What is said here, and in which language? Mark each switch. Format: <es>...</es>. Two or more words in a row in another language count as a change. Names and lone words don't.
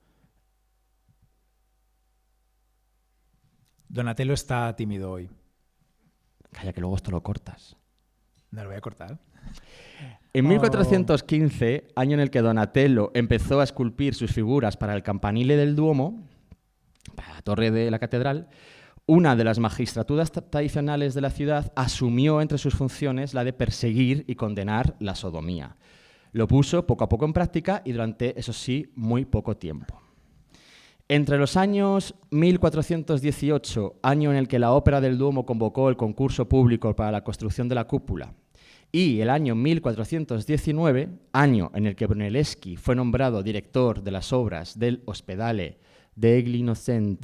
<es>Donatello está tímido hoy. Calla, que luego esto lo cortas. No lo voy a cortar. En 1415, año en el que Donatello empezó a esculpir sus figuras para el campanile del Duomo, para la torre de la catedral, una de las magistraturas tradicionales de la ciudad asumió entre sus funciones la de perseguir y condenar la sodomía. Lo puso poco a poco en práctica y durante, eso sí, muy poco tiempo. Entre los años 1418, año en el que la Ópera del Duomo convocó el concurso público para la construcción de la cúpula, y el año 1419, año en el que Brunelleschi fue nombrado director de las obras del Ospedale degli Innocenti.</es>